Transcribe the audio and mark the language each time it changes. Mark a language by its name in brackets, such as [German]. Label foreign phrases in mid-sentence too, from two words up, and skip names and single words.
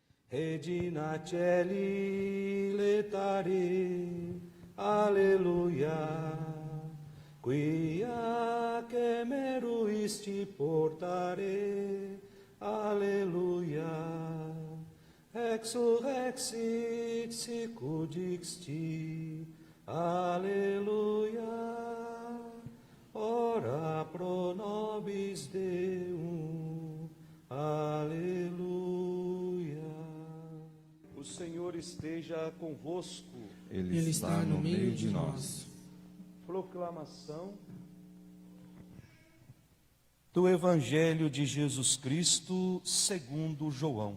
[Latin] Regina Celi letare, alleluia, quia che meruisti portare, alleluia, exurrexit sicut dixti, alleluia, ora pro nobis Deum, aleluia. [Portuguese] O Senhor esteja convosco. Ele está no meio de nós. Proclamação do Evangelho de Jesus Cristo segundo João.